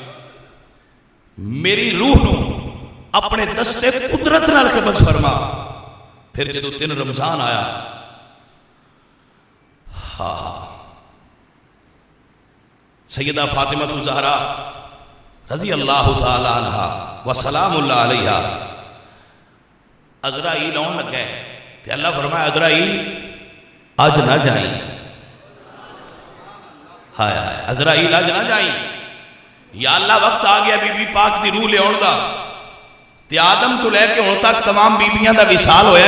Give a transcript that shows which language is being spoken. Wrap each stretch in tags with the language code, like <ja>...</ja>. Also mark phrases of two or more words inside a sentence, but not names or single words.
<pa>میری روح نوں اپنے دست قدرت نال قبض فرما. پھر جدوں 3 رمضان آیا، ہاں سیدہ فاطمہ زہرا</pa> <ar>رضي الله تعالى عنها وسلام الله عليها</ar> <pa>عزرائیل آؤن لگا تے اللہ فرمایا عزرائیل اج نہ جائی. ہائے ہائے، عزرائیل اج نہ جائی. یا اللہ وقت آ گیا بی بی پاک کی روح لیاؤن دا تے آدم تو لے کے ہن تک تمام بیبیاں دا وصال ہویا.</pa>